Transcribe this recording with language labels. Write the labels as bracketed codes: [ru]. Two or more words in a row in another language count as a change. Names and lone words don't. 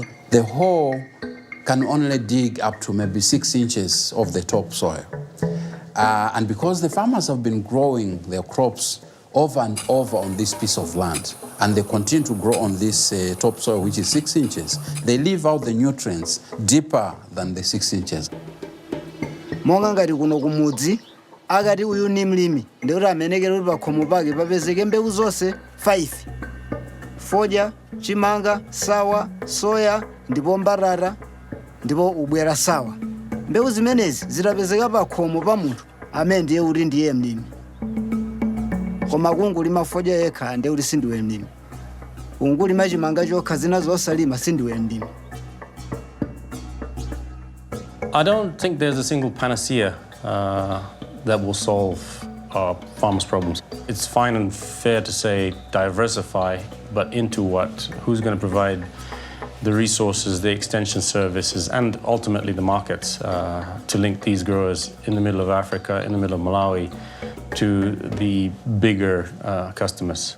[en] The hoe can only dig up to maybe 6 inches of the topsoil. And because the farmers have been growing their crops over and over on this piece of land, and they continue to grow on this topsoil, which is 6 inches, they leave out the nutrients deeper than the 6 inches. [ny] Monga ngati kuno kumudzi akati uyu ni mlimi ndikuti amenekera kuti pakhomo pake papezeke mbewu zonse 5: fodya, chimanga, sawa, soya, ndipo mbatata, ndipo ubwera sawa. Mbewu zimenezi zitapezeka pakhomo pa munthu amene ndiye kuti ndiye mlimi. Koma kungulima fodya yekha ndiye kuti sindiwe mlimi. Kungulima chimanga chokha zina zosalima sindiwe mlimi. [en] I don't think there's a single panacea that will solve our farmers' problems. It's fine and fair to say diversify, but into what? Who's going to provide the resources, the extension services, and ultimately the markets to link these growers in the middle of Africa, in the middle of Malawi, to the bigger customers.